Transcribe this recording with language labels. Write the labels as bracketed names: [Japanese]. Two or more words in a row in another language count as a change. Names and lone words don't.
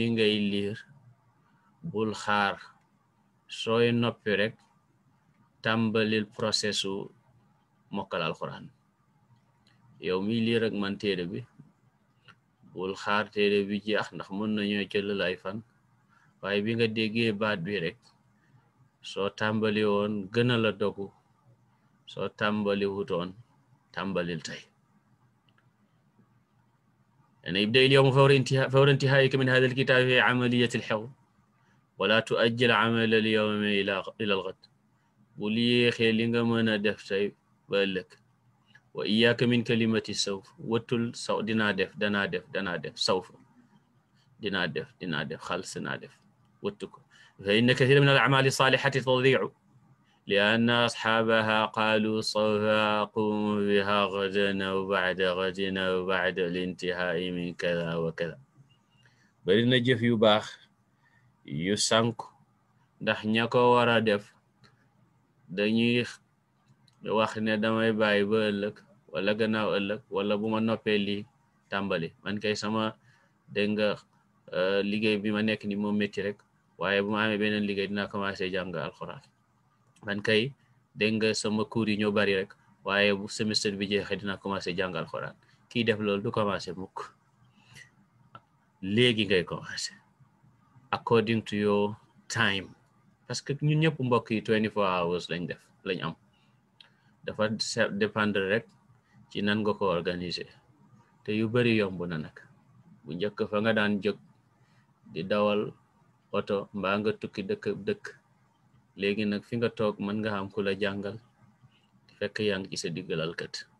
[Wolof] ngay liir bul xaar sooy noppi rek tàmbalil processu mokkal alxuraan yow mi liir ak man téere bi bul xaar téere bi jeex ndax mën nañoo jëlal ay fan waaye bi nga déggee baat bi rek soo tàmbali woon gën a la dogu soo tàmbali wutoon tàmbalil tey [Arabic] يعني يبدأ اليوم فور انتهائك من هذا الكتاب في عملية الحفظ ولا تؤجل عمل اليوم إلى الغد [Wolof] bul yéexee li nga mën a def tey ba ëllëg [Arabic] وإياك من كلمة سوف [Wolof] wëttul saw dinaa def sawf dinaa def xals naa def wëttu ko fa [Arabic] إن كثيرا من الأعمال الصالحة تضيع لأن أصحابها قالوا سوف أقوم بها غدا أو بعد غد أو بعد الانتهاء من كذا وكذا [Wolof] bari na jëf yu baax yu sànku ndax ña ko war a def dañuy wax ne damay bàyyi ba ëllëg wala gannaaw ëllëg wala bu ma noppee lii tàmbali man kay sama dégg nga liggéey bi ma nekk ni moom métti rek waaye bu ma amee beneen liggéey dinaa commencé jàng alxuraan man kay dégg nga sama cours yi ñoo bari rek waaye bu semestre bi jeexee dinaa commencé jàng alxuraan kii def loolu du commencé mukk léegi ngay commencé [English] according to your time [French] parce que [Wolof] ñun ñëpp mbokk yi 24 hours lañ am dafa dépendre rek ci nan nga ko organiser te yu bari yomb na nag bu njëkk fa nga daan jóg di dawal oto mbaa nga tukki dëkk léegi nag fi nga toog mën nga am ku la jàngal fekk yaa ngi ci sa diggalal kat